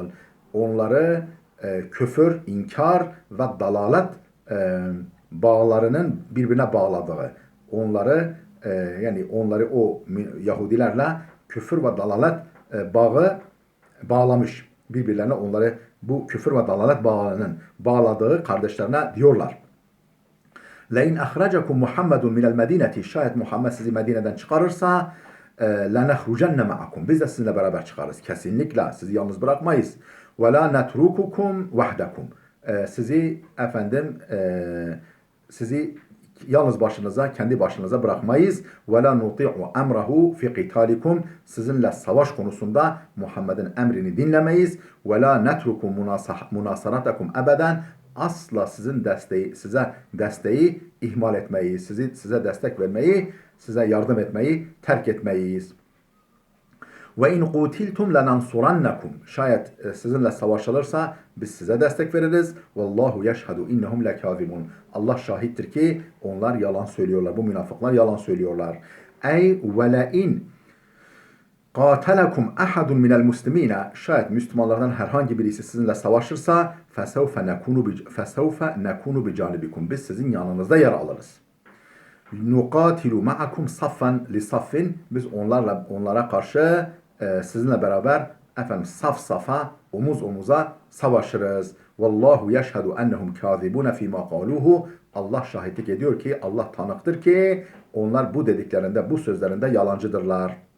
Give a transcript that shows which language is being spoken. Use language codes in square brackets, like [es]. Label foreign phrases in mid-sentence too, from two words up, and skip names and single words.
[tr] Onları küfür, inkar ve dalalet bağlarının birbirine bağladığı, onları o Yahudilerle küfür ve dalalet bağı bağlamış. Birbirlerine onları bu küfür ve dalalet bağının bağladığı kardeşlerine diyorlar. [ar] لَاِنْ اَخْرَجَكُمْ مُحَمَّدٌ مِنَ الْمَد۪ينَةِ [tr] Şayet Muhammed sizi Medine'den çıkarırsa [ar] لَنَخْرُجَنَّ مَعَكُمْ [tr] Biz de sizinle beraber çıkarız. Kesinlikle sizi yalnız bırakmayız. [ar] وَلَا نَتْرُكُكُمْ وَحْدَكُمْ [tr] Sizi sizi yalnız başınıza, kendi başınıza bırakmayız. [ar] وَلَا نُطِعُ اَمْرَهُ فِي قِتَالِكُمْ [tr] Sizinle savaş konusunda Muhammed'in emrini dinlemeyiz. [ar] وَلَا نَتْرُكُ مُنَاصَرَتَكُمْ اَبَدًا [tr] Asla size desteği ihmal etmeyi, size destek vermeyi, size yardım etmeyi terk etmeyiz. [ar] وإن قوتلتم لننصرنكم. [tr] Şayet sizinle savaşılırsa biz size destek veririz. [ar] والله يشهد إنهم لكاذبون. [tr] Allah şahittir ki onlar yalan söylüyorlar. Bu münafıklar yalan söylüyorlar. Ey [ar] ولئن قاتلكم أحد من المسلمين [tr] şayet Müslümanlardan herhangi birisi sizinle savaşırsa [ar] فسوف نكون بجانبكم [tr] biz sizin yanınızda yer alırız. [ar] نقاتل معكم صفا لصف [tr] biz onlara karşı sizinle beraber saf safa omuz omuza savaşırız. [ar] والله يشهد أنهم كاذبون فيما قالوه [tr] Allah şahitlik ediyor ki Allah tanıktır ki onlar bu dediklerinde bu sözlerinde yalancıdırlar.